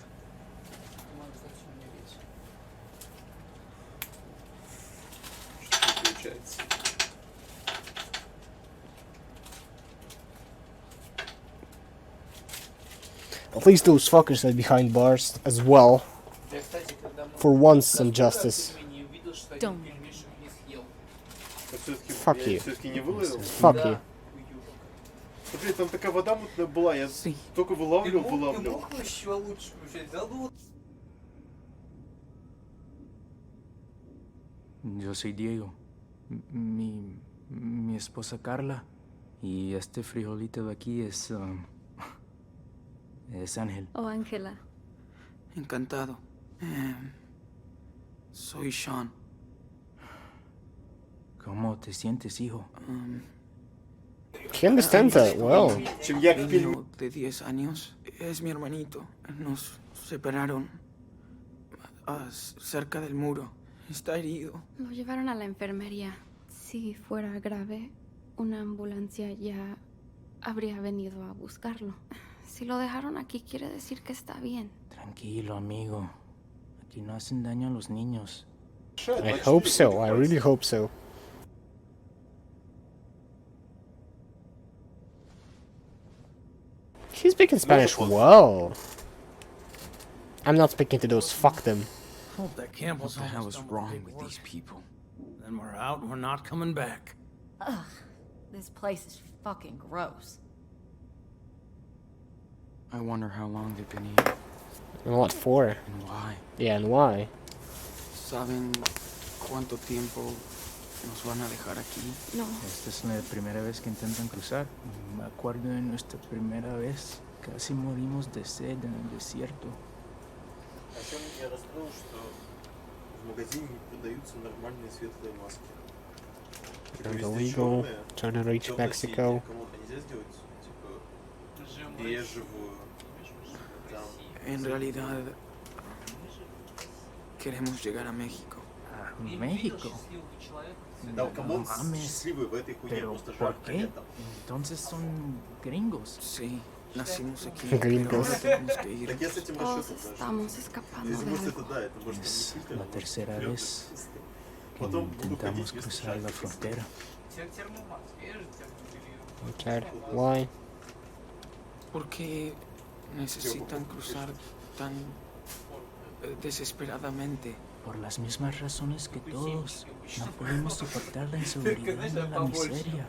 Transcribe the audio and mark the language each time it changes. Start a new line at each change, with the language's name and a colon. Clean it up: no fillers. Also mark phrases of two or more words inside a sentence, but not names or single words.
English: At least those fuckers are behind bars as well. For once, some justice. Don't. Fuck you.
Russian: Все-таки не выловил?
English: Fuck you.
Russian: Смотри, там такая вода мутная была, я только вылавливал. еще лучше включать. Да ну.
Spanish: Yo soy Diego. Mi esposa Carla. Y este frijolito de aquí es Ángel. Oh, Ángela. Encantado. Soy Sean. ¿Cómo te sientes, hijo?
English: He understands that well.
Spanish: Niño de 10 años. Es mi hermanito. Nos separaron cerca del muro. Está herido. Lo llevaron a la enfermería. Si fuera grave, una ambulancia ya habría venido a buscarlo. Si lo dejaron aquí, quiere decir que está bien. Tranquilo, amigo. Aquí no hacen daño a los niños.
English: I hope so. I really hope so. He's speaking Spanish well. I'm not speaking to those. Fuck them. Hope that Campbell's What the hell is almost done wrong the with paperwork. these people? Then we're out and we're not coming back. Ugh, this place is fucking gross. I wonder how long they've been here. And what for? And why? Yeah, and why?
Spanish: ¿Saben cuánto tiempo nos van a dejar aquí? No. Esta es la primera vez que intentan cruzar. Me acuerdo de nuestra primera vez. Casi morimos de sed en el desierto.
Russian: Я рассказал, что в магазине не продаются нормальные светлые маски.
English: And illegal. Trying to reach Mexico.
Russian: Кому-то нельзя сделать, типа, бежевую, там.
Spanish: En realidad, queremos llegar a México. ¿A México?
Russian: Да,
Spanish: No
Russian: кому-то
Spanish: mames.
Russian: счастливый в этой хуйне,
Spanish: ¿Pero
Russian: просто
Spanish: por
Russian: жарко
Spanish: qué?
Russian: летом.
Spanish: Entonces son gringos. Sí, nacimos aquí. Gringos. Pero ahora tenemos que ir.
Russian: Так я с этим
Spanish: Todos
Russian: расчетом даже.
Spanish: estamos escapando
Russian: Если
Spanish: de
Russian: может
Spanish: algo.
Russian: это да, это может
Spanish: Es
Russian: не
Spanish: la tercera
Russian: вперед,
Spanish: vez que
Russian: Потом буду
Spanish: intentamos
Russian: ходить, если
Spanish: cruzar la
Russian: жарко.
Spanish: frontera.
English: Okay. Why?
Spanish: ¿Por qué necesitan cruzar tan desesperadamente? Por las mismas razones que todos. No podemos soportar la inseguridad y la miseria.